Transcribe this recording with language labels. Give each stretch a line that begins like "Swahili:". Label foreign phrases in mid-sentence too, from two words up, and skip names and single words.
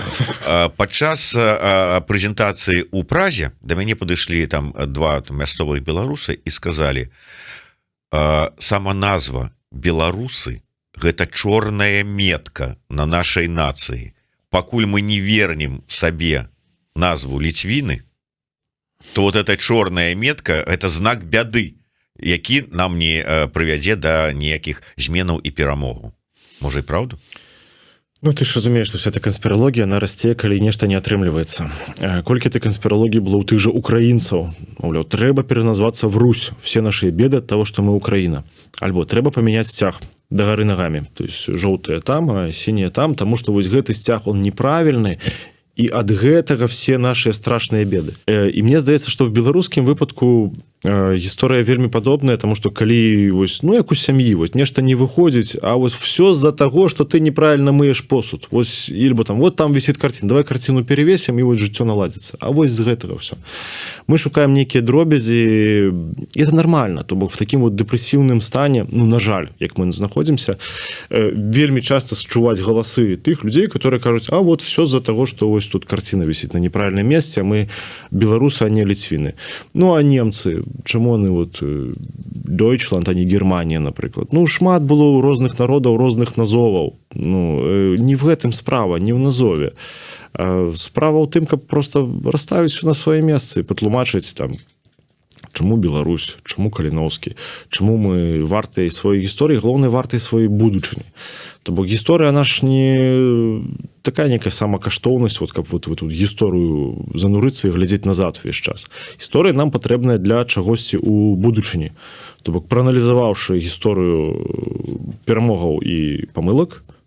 Belarusian: Падчас прэзентацыі ў Празе да мяне падышлі там два мясцовых беларусы і сказалі сама назва беларусы гэта чорная метка на нашай нацыі пакуль мы не вернем сабе назву ліцвіны то вот эта чорная метка это знак бяды які нам не прывядзе да ніякіх зменаў і перамогу можа і праўду? Ну ты ж разумееш што вся эта канспіралогія она расце калі нешта не атрымліваецца колькі ты канспіралогіі было ў тых жа украінцаў маўляў трэба пераназвацца в Русь все наши беды ад того што мы Украіна альбо трэба памяняць сцяг да гары нагамі то есть жоўтыя там а сінія там таму што вось гэты сцяг он неправільны і ад гэтага все наши страшныя беды і мне здаецца што в беларускім выпадку гісторыя вельмі падобная тому что калі вось ну як у сям'і вось нешта не выходзіць а вось
Russian: все з-за того что ты неправильно мыеш посуд
Belarusian: вось ільбо там вот
Russian: там висит картина давай картину перевесім
Belarusian: і вот жыццё наладзіцца а вось з гэтага все мы шукаем нейкія дробязі это нормально то бок в таким вот дэпрэсіўным стане ну на жаль як мы знаходзімся вельмі часто счуваць галасы тых людзей которые кажуць а вот
Russian: все з-за того что
Belarusian: вось тут
Russian: картина висит на неправильном месте
Belarusian: мы беларусы а не ліцвіны ну а немцы чаму яны вот Deutschland а не Германія напрыклад ну шмат было ў розных народаў розных назоваў ну не в гэтым справа не ў назове справа ў тым каб просто расставіць на свае месцы патлумачыць там чаму Беларусь чаму Каліноўскі чаму мы вартыя сваёй гісторыі галоўнай вартай сваёй будучыні то бок гісторыя наш не такая некая самакаштоўнасць вот каб вот вы тут гісторыю занурыцца і глядзець назад увесь час гісторыя нам патрэбная для чагосьці у будучыні то бок прааналізаваўшы гісторыю перамогаў і памылак